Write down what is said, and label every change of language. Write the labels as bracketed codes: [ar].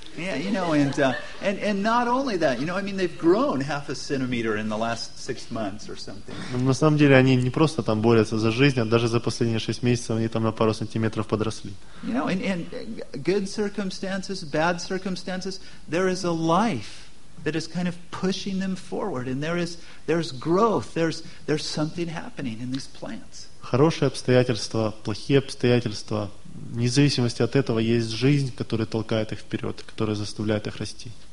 [en] Yeah, you know, and not only that, you know, I mean, they've grown half a centimeter in the last six months or something. [ru] На самом деле, они не просто там борются за жизнь, а даже за последние шесть месяцев они там на пару сантиметров подросли. [en] You know, and good circumstances, bad circumstances, there is a life that is kind of pushing them forward, and there's growth, there's something happening in these plants. [ru] Хорошие обстоятельства, плохие обстоятельства, вне зависимости от этого, есть жизнь, которая толкает их вперед, которая заставляет их расти.